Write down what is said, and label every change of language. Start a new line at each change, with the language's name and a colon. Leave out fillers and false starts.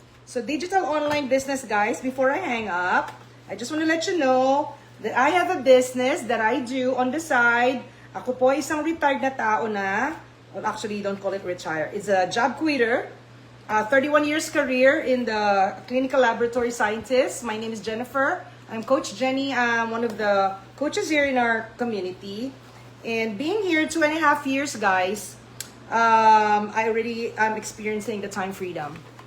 English: So, digital online business, guys. Before I hang up, I just want to let you know that I have a business that I do on the side.
Filipino: Ako po isang retired na tao na.
English: Well, actually, don't call it retire. It's a job quitter. 31 years career in the clinical laboratory scientist. My name is Jennifer. I'm Coach Jenny. I'm one of the coaches here in our community. And being here 2.5 years, guys, I'm experiencing the time freedom.